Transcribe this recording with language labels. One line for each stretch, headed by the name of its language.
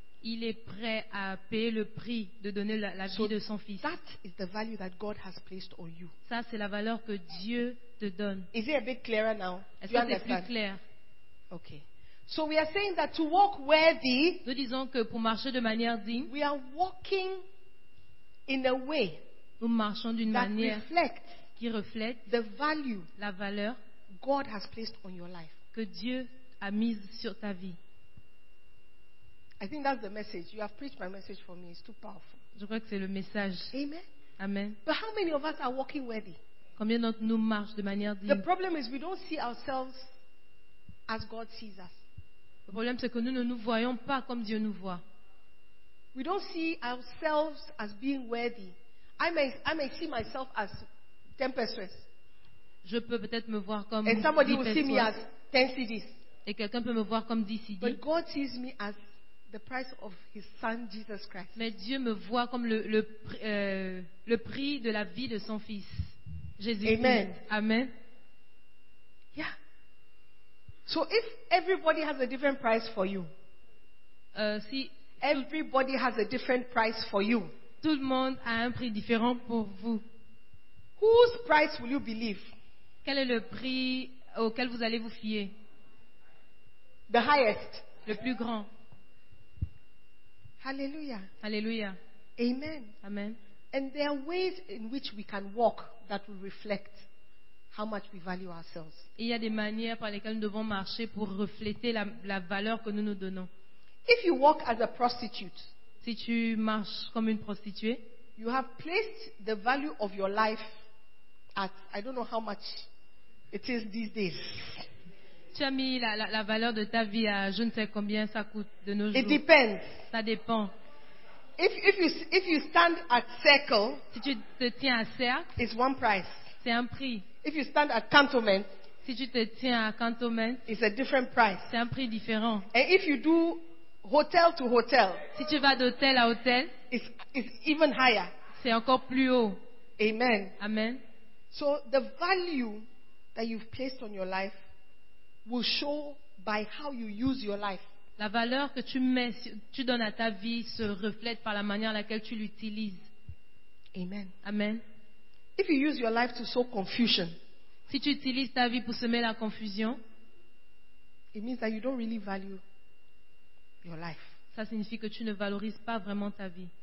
French: Il est prêt à payer le prix de donner la vie
English: so
French: de son fils.
English: That is the value that God has placed on you.
French: Ça c'est la valeur que Dieu te donne.
English: Is it a bit clearer now?
French: Est-ce que c'est plus clair?
English: Okay. So we are saying that to walk worthy,
French: nous disons que pour marcher de manière digne,
English: we are walking in a way,
French: nous marchons d'une
English: that
French: manière
English: reflect
French: qui reflète
English: the value,
French: la valeur
English: God has placed on your life,
French: que Dieu a mise sur ta vie.
English: I think that's the message. You have preached my message for me. It's too powerful.
French: Je crois que c'est le message. Amen. Amen.
English: But how many of us are walking worthy?
French: Combien d'entre nous marchent de manière digne?
English: The problem is we don't see ourselves as God sees us.
French: Le problème, c'est que nous ne nous voyons pas comme Dieu nous voit.
English: We don't see ourselves as being worthy. I may see myself as tempestuous.
French: Je peux peut-être me voir comme
English: and somebody will see me as 10 CDs.
French: Et quelqu'un peut me voir comme 10 CDs.
English: But God sees me as the price of His Son Jesus Christ.
French: Mais Dieu me voit comme le prix de la vie de son Fils, Jésus. Amen. Amen.
English: Yeah. So if everybody has a different price for you, everybody has a different price for you.
French: Tout le monde a un prix différent pour vous.
English: Whose price will you believe?
French: Quel est le prix auquel vous allez vous fier?
English: The highest.
French: Le plus grand. Hallelujah. Hallelujah. Amen. Amen.
English: And there are ways in which we can walk that will reflect how much we value ourselves.
French: Il y a des manières par lesquelles nous devons marcher pour refléter la valeur que nous nous donnons.
English: If you walk as a prostitute,
French: si tu marches comme une prostituée,
English: you have placed the value of your life at I don't know how much it is these days.
French: Tu as mis la valeur de ta vie à je ne sais combien ça coûte de nos
English: it
French: jours.
English: It depends.
French: Ça dépend.
English: If you stand at circle,
French: si tu te tiens à cercle,
English: it's one price.
French: C'est un prix.
English: If you stand at cantonment,
French: si tu te tiens à cantonment,
English: it's a different price.
French: C'est un prix différent.
English: And if you do hotel to hotel,
French: si tu vas d'hôtel à hôtel,
English: it's even higher.
French: C'est encore plus haut. Amen. Amen.
English: So the value that you've placed on your life will show by how you use your life.
French: La valeur que tu donnes à ta vie se reflète par la manière laquelle tu l'utilises. Amen. Amen.
English: If you use your life to sow confusion,
French: si tu utilises ta vie pour semer la confusion,
English: it means that you don't really value your life.
French: Ça signifie que tu ne valorises pas vraiment ta vie.